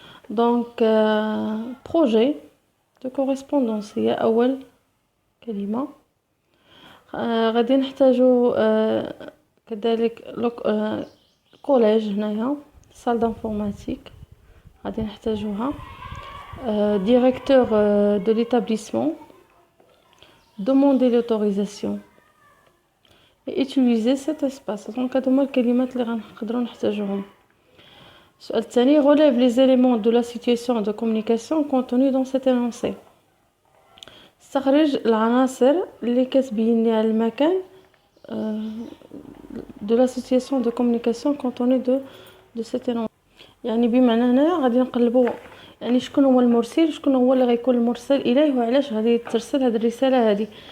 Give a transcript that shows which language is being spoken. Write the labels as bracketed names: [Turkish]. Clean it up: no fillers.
[French] دونك بروجي دو كوريسبوندونس [Arabic] هي اول كلمه. غادي نحتاجو كذلك كوليج، هنايا [French] سال دانفورماتيك [Arabic] غادي نحتاجوها. [French] directeur de l'établissement, demander l'autorisation et utiliser cet espace. [Arabic] Donc هادو هما الكلمات اللي غنقدروا نحتاجوهم. السؤال الثاني، [French] relève les éléments de la situation de communication contenus dans cet énoncé. [Arabic] استخرج العناصر اللي كتبين لي على المكان [French] de la situation de communication contenue de cet énoncé. [Arabic] يعني بمعنى هنا غادي نقلبوا يعني شكون هو المرسل، شكون هو اللي غيكون المرسل اليه، وعلاش غادي ترسل هذه الرساله هذه.